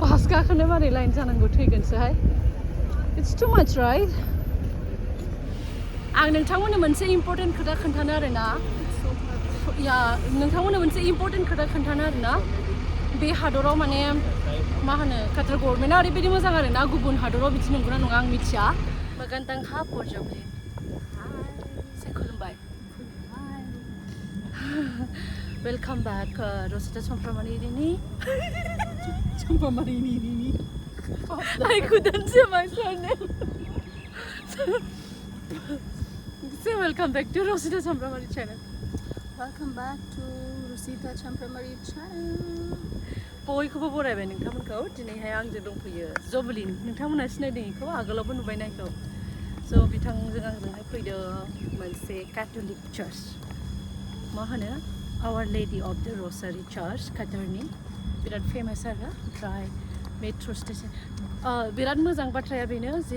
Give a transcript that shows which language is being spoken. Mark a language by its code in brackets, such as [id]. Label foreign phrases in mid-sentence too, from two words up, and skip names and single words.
[brx] गाखोनो मारै लाइन जानांगौ थैगोनसोहाय [en] It's too much right [brx] आं नोंथांमोननो मोनसे इम्पोर्टेन्ट खोथा खोन्थानो आरोना या नोंथांमोननो मोनसे इम्पोर्टेन्ट खोथा खोन्थानो आरोना बे हादराव माने मा होनो काटार गभर्नमेन्टआ ओरैबायदि मोजां आरोना गुबुन हादराव बिदि नंगौना नङा आं मिथिया [tl] magandang hapon [brx] Joblin say खुलुमबाय [en] welcome back Rosita Champramarini I couldn't say my surname say welcome back to Rosita Champramarini channel Welcome back to Rosita Champramarini channel [brx] बयखौबो बरायबाय नोंथांमोनखौ दिनैहाय आंजों दंफैयो जबलिन नोंथांमोना सिनायदों इखौ आगोलावबो नुबाय नायखौ स' बिथांजों आंजोंहाय फैदों मोनसे [en] Catholic church [brx] मा होनो आवर लेडि अफ द रसारि चार्च काटारनि बिराद फेमास आरो ओमफ्राय [en] metro station [brx] बिराद मोजां बाथ्राया बेनो जे